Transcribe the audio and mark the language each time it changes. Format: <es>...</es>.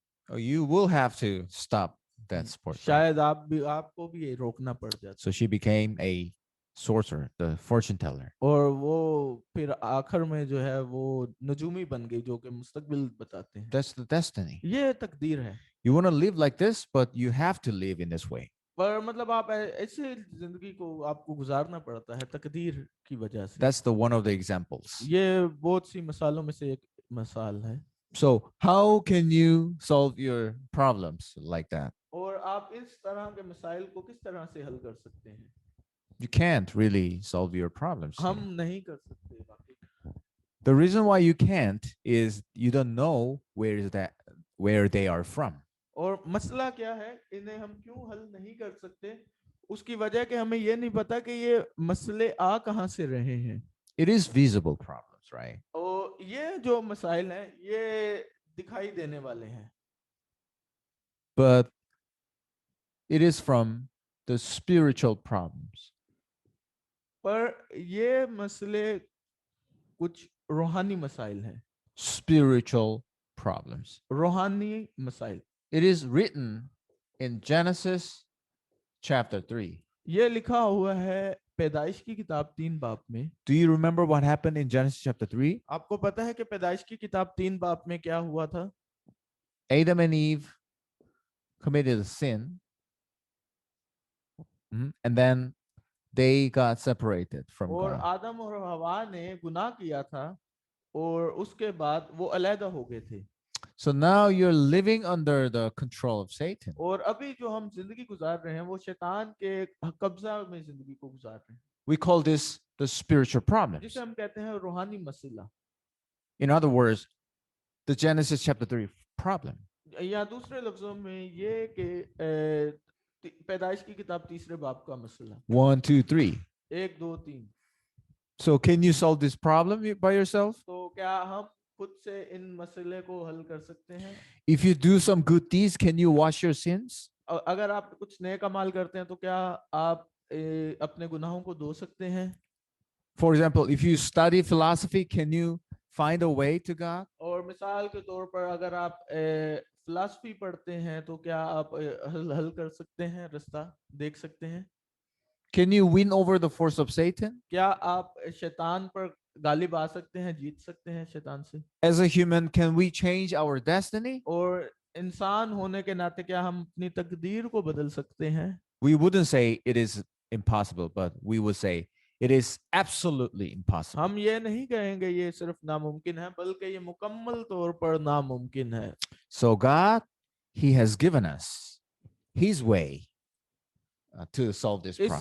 <en>You will have to stop that sport. Right?</en> <hi>शायद आपको भी ये रोकना पड़ जाता।</hi> <en>So she became a sorcerer, the fortune teller.</en> <hi>और वो फिर आखिर में जो है वो नजूमी बन गई जो कि मुस्तकबिल बताते हैं।</hi> <en>That's the destiny.</en> <hi>ये तकदीर है।</hi> <en>You want to live like this, but you have to live in this way.</en> <hi>पर मतलब आप ऐसे जिंदगी को आपको गुजारना पड़ता है तकदीर की वजह से।</hi> <en>That's the one of the examples.</en> <hi>ये बहुत सी मिसालों में से एक मिसाल है।</hi> <en>So, how can you solve your problems like that?</en> <hi>और आप इस तरह के मसाइल को किस तरह से हल कर सकते हैं?</hi> <en>You can't really solve your problems</en> <hi>हम</hi> <en>here.</en> <hi>नहीं कर सकते वाकई।</hi> <en>The reason why you can't is you don't know where they are from.</en> <hi>और मसला क्या है, इन्हें हम क्यों हल नहीं कर सकते? उसकी वजह कि हमें ये नहीं पता कि ये मसले आ कहाँ से रहे हैं।</hi> <en>It is visible problems, right?</en> <hi>और ये जो मसाइल हैं ये दिखाई देने वाले हैं,</hi> <en>But it is from the spiritual problems.</en> <hi>पर ये मसले कुछ रूहानी मसाइल हैं।</hi> <en>Spiritual problems.</en> <hi>रूहानी मसाइल।</hi> <en>It is written in Genesis chapter 3.</en> <hi>ये लिखा हुआ है पैदाइश की किताब 3 बाब में।</hi> <en>Do you remember what happened in Genesis chapter 3?</en> <hi>आपको पता है कि पैदाइश की किताब 3 बाब में क्या हुआ था?</hi> <en>Adam and Eve committed a sin, and then they got separated from</en> <hi>और</hi> <en>God.</en> <hi>आदम और हवा ने गुनाह किया था और उसके बाद वो अलहदा हो गए थे।</hi> <en>So now you're living under the control of Satan.</en> <hi>और अभी जो हम जिंदगी गुजार रहे हैं वो शैतान के कब्जा में जिंदगी को गुजार रहे हैं,</hi> <en>We call this the spiritual problems.</en> <hi>जिसे हम कहते हैं रूहानी मसला।</hi> <en>In other words, the Genesis chapter 3 problem.</en> <hi>या दूसरे लफ्जों में ये कि पैदाइश की किताब 3 बाब का मसला।</hi> <en>1, 2, 3.</en> <hi>1, 2, 3।</hi> <en>So can you solve this problem by yourself?</en> <hi>तो क्या हम खुद से इन मसले को हल कर सकते हैं?</hi> <en>If you do some good deeds, can you wash your sins?</en> <hi>अगर आप कुछ नेक अमाल करते हैं तो क्या आप अपने गुनाहों को धो सकते हैं?</hi> <en>For example, if you study philosophy, can you find a way to God?</en> <hi>और मिसाल के तौर पर अगर आप फिलॉसफी पढ़ते हैं तो क्या आप हल कर सकते हैं, रास्ता देख सकते हैं?</hi> <en>Can you win over the force of Satan?</en> <hi>क्या आप शैतान पर गालिब आ सकते हैं, जीत सकते हैं शैतान से?</hi> <en>As a human, can we change our destiny?</en> <hi>और इंसान होने के नाते क्या हम अपनी तकदीर को बदल सकते हैं?</hi> <en>We wouldn't say it is impossible, but we would say it is absolutely impossible.</en> <hi>हम ये नहीं कहेंगे ये सिर्फ नामुमकिन है, बल्कि ये मुकम्मल तौर पर नामुमकिन है।</hi> <en>So God, He has given us His way to solve this problem.</en>